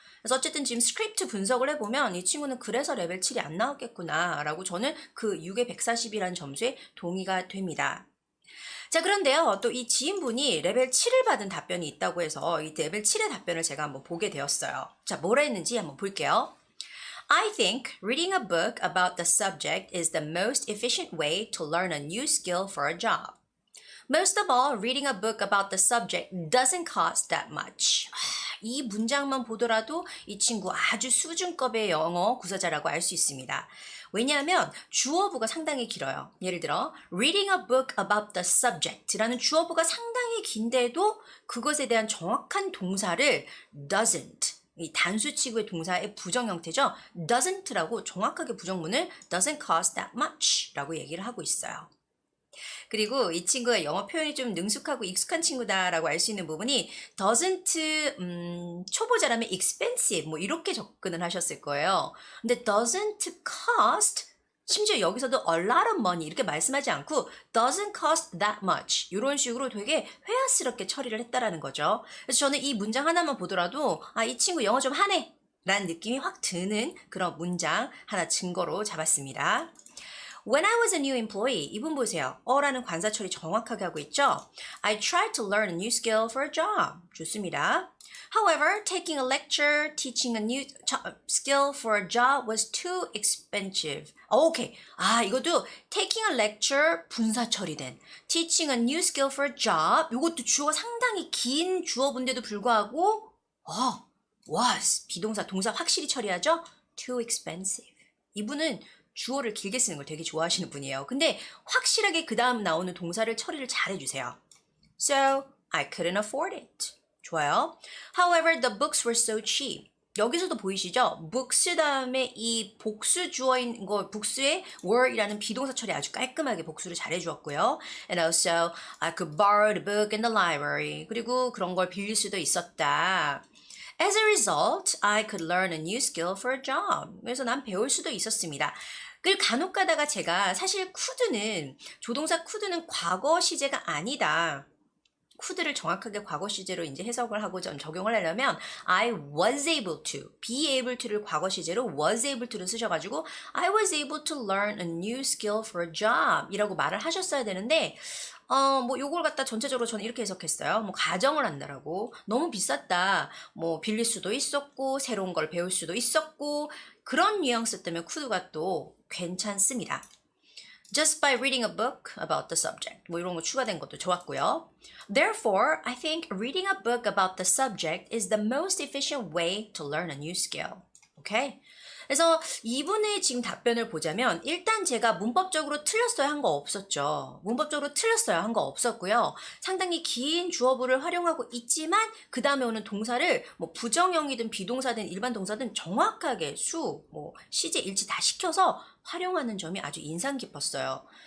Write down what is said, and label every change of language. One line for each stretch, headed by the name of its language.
Korean: 그래서 어쨌든 지금 스크립트 분석을 해보면 이 친구는 그래서 레벨 7이 안 나왔겠구나 라고 저는 그 6에 140이라는 점수에 동의가 됩니다. 자, 그런데요, 또 이 지인분이 레벨 7을 받은 답변이 있다고 해서 이 레벨 7의 답변을 제가 한번 보게 되었어요. 자, 뭐라 했는지 한번 볼게요.
English: I think reading a book about the subject is the most efficient way to learn a new skill for a job. Most of all, reading a book about the subject doesn't cost that much.
Korean: 이 문장만 보더라도 이 친구 아주 수준급의 영어 구사자라고 알 수 있습니다. 왜냐하면 주어부가 상당히 길어요. 예를 들어
English: reading a book about the subject
Korean: 라는 주어부가 상당히 긴데도 그것에 대한 정확한 동사를 doesn't, 이 단수치구의 동사의 부정 형태죠. doesn't라고 정확하게 부정문을
English: doesn't cost that much
Korean: 라고 얘기를 하고 있어요. 그리고 이 친구가 영어 표현이 좀 능숙하고 익숙한 친구다라고 알 수 있는 부분이 doesn't 초보자라면 expensive 뭐 이렇게 접근을 하셨을 거예요. 근데 doesn't cost 심지어 여기서도
English: a lot of money
Korean: 이렇게 말씀하지 않고
English: doesn't cost that much
Korean: 이런 식으로 되게 회화스럽게 처리를 했다라는 거죠. 그래서 저는 이 문장 하나만 보더라도 이 친구 영어 좀 하네 라는 느낌이 확 드는 그런 문장 하나 증거로 잡았습니다.
English: When I was a new employee,
Korean: 이분 보세요. 라는 관사 처리 정확하게 하고 있죠?
English: I tried to learn a new skill for a job.
Korean: 좋습니다.
English: However, taking a lecture, teaching a new skill for a job was too expensive.
Korean: 오케이. 이것도
English: taking a lecture
Korean: 분사 처리된
English: teaching a new skill for a job
Korean: 이것도 주어가 상당히 긴 주어분데도 불구하고 was 비동사 동사 확실히 처리하죠?
English: Too expensive.
Korean: 이분은 주어를 길게 쓰는 걸 되게 좋아하시는 분이에요. 근데 확실하게 그 다음 나오는 동사를 처리를 잘 해주세요.
English: So, I couldn't afford it.
Korean: 좋아요.
English: However, the books were so cheap.
Korean: 여기서도 보이시죠? books 다음에 이 복수 주어인 거, book스의 were이라는 비동사 처리 아주 깔끔하게 복수를 잘 해주었고요.
English: And also, I could borrow the book in the library.
Korean: 그리고 그런 걸 빌릴 수도 있었다.
English: As a result, I could learn a new skill for a job.
Korean: 그래서 난 배울 수도 있었습니다. 그리고 간혹 가다가 제가 사실 could는 조동사 could는 과거 시제가 아니다. could를 정확하게 과거 시제로 이제 해석을 하고 좀 적용을 하려면
English: I was able to, be able to
Korean: 를 과거 시제로
English: was able to
Korean: 를 쓰셔가지고
English: I was able to learn a new skill for a job
Korean: 이라고 말을 하셨어야 되는데 뭐 요걸 갖다 전체적으로 저는 이렇게 해석했어요. 뭐 가정을 한다라고 너무 비쌌다. 뭐 빌릴 수도 있었고 새로운 걸 배울 수도 있었고 그런 뉘앙스 때문에 could가 또 괜찮습니다.
English: just by reading a book about the subject.
Korean: 뭐 이런 거 추가된 것도 좋았고요.
English: Therefore, I think reading a book about the subject is the most efficient way to learn a new skill.
Korean: 오케이? 그래서 이분의 지금 답변을 보자면 일단 제가 문법적으로 틀렸어야 한 거 없었죠. 문법적으로 틀렸어야 한 거 없었고요. 상당히 긴 주어부를 활용하고 있지만 그 다음에 오는 동사를 뭐 부정형이든 비동사든 일반 동사든 정확하게 뭐 시제, 일치 다 시켜서 활용하는 점이 아주 인상 깊었어요.